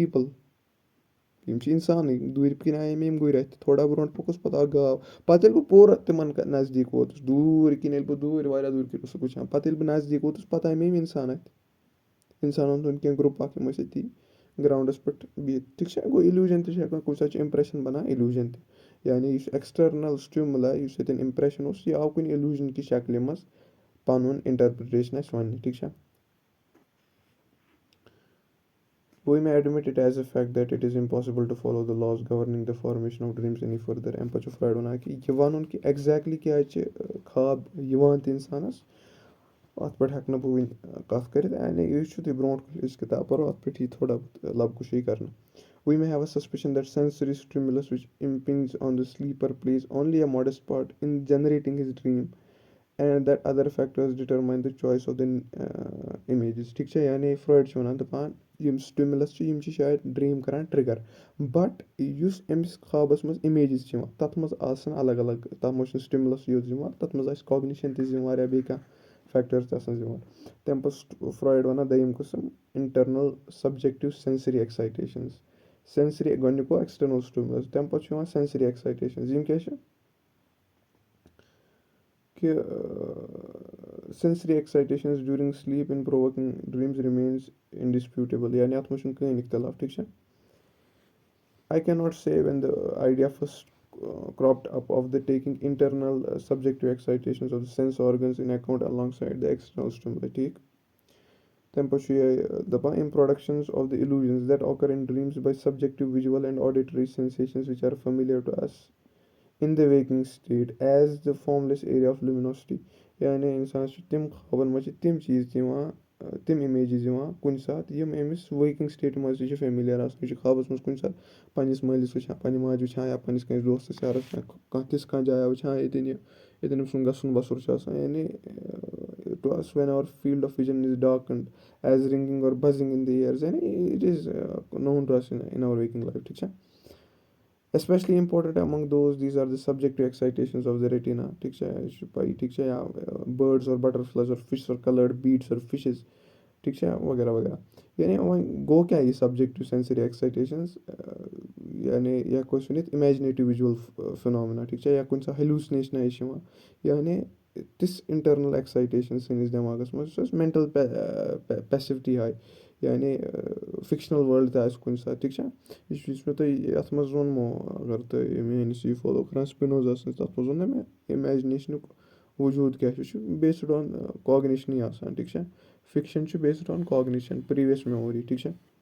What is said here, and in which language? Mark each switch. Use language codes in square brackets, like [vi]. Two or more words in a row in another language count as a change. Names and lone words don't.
[ks] پیٖپٕل یِم چھِ اِنسانٕے دوٗرِ کِنۍ آیے مےٚ یِم گُرۍ اَتھِ تھوڑا برونٛٹھ پوٚکُس پَتہٕ آکھ گاو پَتہٕ ییٚلہِ بہٕ پوٗرٕ تِمَن نزدیٖک ووتُس دوٗرِ کِنۍ ییٚلہِ بہٕ واریاہ دوٗرِ کِنۍ اوسُکھ وٕچھان پَتہٕ ییٚلہِ بہٕ نزدیٖک ووتُس پَتہٕ آے مےٚ یِم اِنسان اَتھِ اِنسانَن ہُنٛد کینٛہہ گرُپ اَکھ یِم ٲسۍ أتی گرٛاوُنٛڈَس پٮ۪ٹھ بِہِتھ ٹھیٖک چھا گوٚو اِلیوٗجَن تہِ چھِ ہٮ۪کان کُنہِ ساتہٕ چھِ اِمپرٛیشَن بَنان اِلیوٗجَن تہِ یعنی یُس [en] external stimuli [ks] یُس ییٚتٮ۪ن اِمپرٛیشَن اوس یہِ آو کُنہِ اِلیوٗجَن کہِ شکلہِ منٛز پَنُن اِنٹَرپِرٛٹیشَن اَسہِ وَننہِ ٹھیٖک چھا [en] We may admit it as a fact that it is impossible to follow the laws governing the formation of dreams any further [ks] اَمہِ پَتہٕ چھُ فرٛایڈ وَنان کہِ یہِ وَنُن کہِ ایٚگزیکٹلی کیٛازِ چھِ خاب یِوان تہِ اِنسانَس اَتھ پٮ۪ٹھ ہٮ۪کہٕ نہٕ بہٕ وٕنہِ کَتھ کٔرِتھ یعنی یہِ چھُ تُہۍ برونٛٹھ کُن یُس کِتاب پَرو اَتھ پٮ۪ٹھ یی تھوڑا بہت لَب کُشٲیی کَرنہٕ [en] We may have a suspicion that sensory stimulus which impinges on the sleeper plays only a modest part in generating his dream and that other factors determine the choice of the images [ks] ٹھیٖک چھا یعنی فرٛایڈ چھُ وَنان دَپان یِم سٹِملَس چھِ یِم چھِ شاید ڈرٛیٖم کَران [en] trigger but [ks] یُس أمِس خابَس منٛز اِمیجِز چھِ یِوان تَتھ منٛز آسان الگ الگ تَتھ منٛز چھُنہٕ سٹِملَس یوت یِوان تَتھ منٛز آسہِ کاگنِشَن تہِ یِوان یا بیٚیہِ کانٛہہ فیکٹٲرٕس تہِ آسان یِوان تَمہِ پَتہٕ فرٛایڈ وَنان دوٚیِم قٕسٕم [en] internal subjective sensory excitations [ks] سٮ۪نسٔری گۄڈنیُک گوٚو [en] external stimulus [ks] تَمہِ پَتہٕ چھُ یِوان [en] sensory excitations [ks] یِم کیٛاہ چھِ [en] کہِ sensory excitations during sleep in provoking dreams remains indisputable [ks] یعنی اَتھ منٛز چھُنہٕ کٕہٕنۍ اِختِلاف ٹھیٖک چھا [en] I cannot say when the idea first cropped up of the taking internal subjective excitations of the sense organs in account alongside the external stimuli [ks] ٹھیٖک تَمہِ پَتہٕ چھُ یہِ دَپان [en] in productions of the illusions that occur in dreams by subjective visual and auditory sensations which are familiar to us in the waking state as the formless area of luminosity [ks] یعنی اِنسانَس چھُ تِم خابَن منٛز چھِ تِم چیٖز تہِ یِوان تِم اِمیجِز یِوان کُنہِ ساتہٕ یِم أمِس ؤرکِنٛگ سٹیٹہِ منٛز تہِ چھِ فیمِلیَر آسان یہِ چھِ خابَس منٛز کُنہِ ساتہٕ پنٛنِس مٲلِس وٕچھان پنٛنہِ ماجہِ وٕچھان یا پنٛنِس کٲنٛسہِ دوستَس یارَس کانٛہہ تِژھ کانٛہہ جایا وٕچھان ییٚتٮ۪ن ییٚتٮ۪ن أمۍ سُنٛد گژھُن بَسُر چھُ آسان یعنی [en] to us when our field of vision is darkened as ringing or buzzing in the ears یعنی it is known to us in our waking life [ks] ٹھیٖک چھا [en] especially important among those these are the subjective excitations of the retina [ks] ٹھیٖک چھا یہِ چھُ پَیی ٹھیٖک چھا یا [en] birds or butterflies or fish or colored beads or fishes [ks] ٹھیٖک چھا وغیرہ وغیرہ یعنی وۄنۍ گوٚو کیٛاہ یہِ [en] subjective sensory excitations [ks] یعنی یا ہٮ۪کو أسۍ ؤنِتھ [en] imaginative visual phenomena [ks] ٹھیٖک چھا یا کُنہِ ساتہٕ ہیٚلوٗسنیشنہ یہِ چھِ یِوان یعنی تِژھ [en] internal excitation [ks] سٲنِس دٮ۪ماغَس منٛز یُس اَسہِ [en] mental passivity [ks] آے یعنی [en] fictional world [ks] تہِ آسہِ کُنہِ ساتہٕ ٹھیٖک چھا یُس مےٚ تۄہہِ یَتھ منٛز ووٚنمو اگر تُہۍ میٛٲنِس یہِ فالو کَران سپِنوزا سٕنٛز تَتھ منٛز ووٚن نا مےٚ اِمیجِنیشنُک وجوٗد کیٛاہ چھُ یہِ چھُ [en] based on [ks] کاگنیشنٕے آسان ٹھیٖک چھا فِکشَن چھُ [en] based on cognition previous memory [ks] ٹھیٖک چھا